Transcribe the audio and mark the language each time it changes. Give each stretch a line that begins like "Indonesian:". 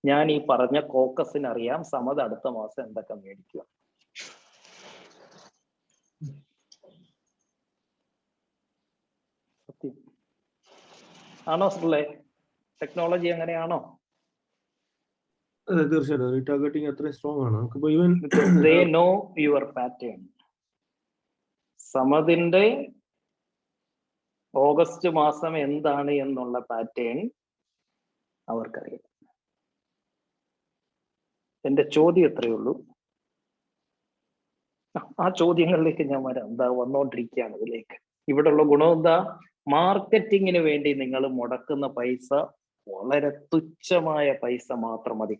Malayalam: ഞാൻ ഈ പറഞ്ഞ കോക്കസിനറിയാം സമത് അടുത്ത മാസം എന്തൊക്കെ മേടിക്കുക. സത്യം ആണോ സുഹൃലേ? ടെക്നോളജി അങ്ങനെയാണോ? തീർച്ചയായിട്ടും റീടാർഗറ്റിംഗ് അത്ര സ്ട്രോങ് ആണ്.
English: They know your pattern. സമതിന്റെ
Malayalam: August മാസം എന്താണ് എന്നുള്ള പാറ്റേൺ അവർക്കറിയാം. എന്റെ ചോദ്യം എത്രയേ ഉള്ളൂ, ആ ചോദ്യങ്ങളിലേക്ക് ഞാൻ വരാം. എന്താ വന്നോണ്ടിരിക്കുകയാണ് ഇതിലേക്ക്. ഇവിടെയുള്ള ഗുണം എന്താ? മാർക്കറ്റിങ്ങിന് വേണ്ടി നിങ്ങൾ മുടക്കുന്ന പൈസ വളരെ തുച്ഛമായ പൈസ മാത്രം മതി.